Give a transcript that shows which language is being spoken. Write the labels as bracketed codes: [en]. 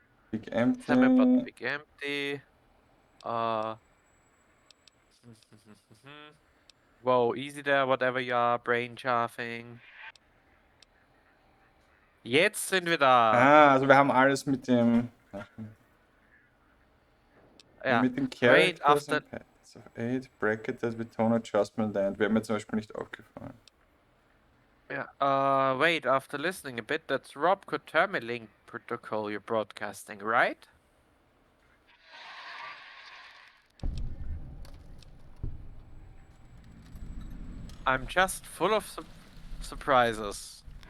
[en] Big Tell me about Empty. Big Empty. Uh... Whoa, easy there, whatever you are, brain thing. [de] Jetzt sind wir da. Also wir haben alles mit dem. Ja. Mit den [en] Wait, Characters after... and Patterns of 8, bracketed with tone adjustment and [de] wäre mir zum Beispiel nicht aufgefallen. [en] Yeah. Wait, after listening a bit, that's Rob Cotermelink protocol you're broadcasting, right? I'm just full of surprises.